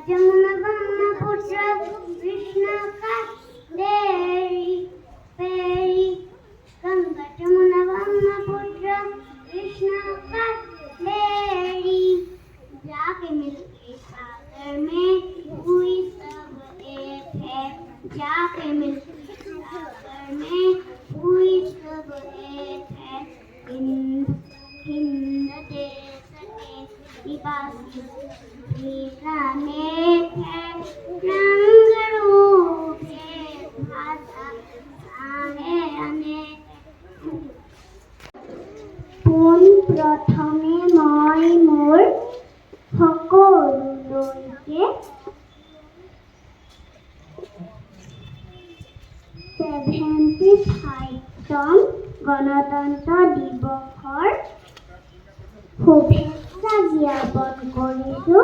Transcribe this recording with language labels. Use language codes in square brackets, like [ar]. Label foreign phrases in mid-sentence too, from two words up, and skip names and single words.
[hi] जमुना ब्रह्मपुत्र कृष्ण कावेरी पेरी गंगा जमुना ब्रह्मपुत्र कृष्ण कावेरी जाके मिलके सागर में हुई सब एक है जाके मिलके सागर में हुई सब एक है हिंद देश के निवासी अनेक है रंग रूप एक भाषा है अनेक [as] পোন প্ৰথমে মই মোৰ সকলোলৈকে 75তম গণতন্ত্ৰ দিৱসৰ শুভেচ্ছা জ্ঞাপন কৰিছোঁ।